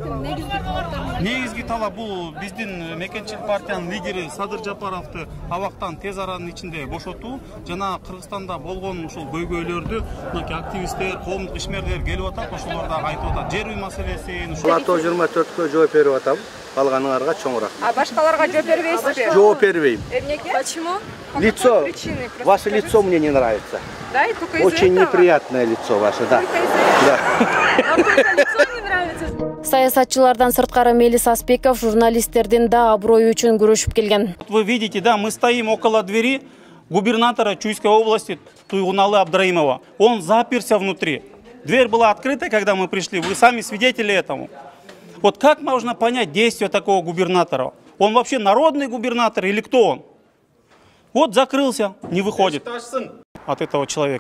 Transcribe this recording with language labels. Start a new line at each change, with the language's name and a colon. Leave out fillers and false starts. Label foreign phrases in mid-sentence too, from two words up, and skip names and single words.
Kyrgyz: Негизги талап бул биздин Мекенчил партиянын лидери Садыр Жапаровду абактан тез аранын ичинде бошотуу, жана Кыргызстанда болгон ушул көйгөйлөрдү мынакей активисттер, коомдук ишмерлер келип атат, ошолор да айтып атат. Жер үй маселесин, Лато 24-кө жооп берип атам. Калганыңарга чоң рахмат. А башкаларга жооп бербейсизби? Жооп бербейм. Эмнеге?
Russian: Почему? Лицо, ваше лицо мне не нравится. Да, и только из-за Очень этого? неприятное лицо ваше, да. Только из-за этого? Да. Вам только лицо не нравится?
Kyrgyz: Саясатчылардан сырткары Мелис Аспеков журналисттердин да аброю үчүн күрөшүп келген.
Russian: Вы видите, да, мы стоим около двери губернатора Чуйской области Туйгуналы Абдраимова. Он заперся внутри. Дверь была открыта, когда мы пришли. Вы сами свидетели этому. Вот как можно понять действия такого губернатора? Он вообще народный губернатор или кто он? Вот закрылся, не выходит от этого человека.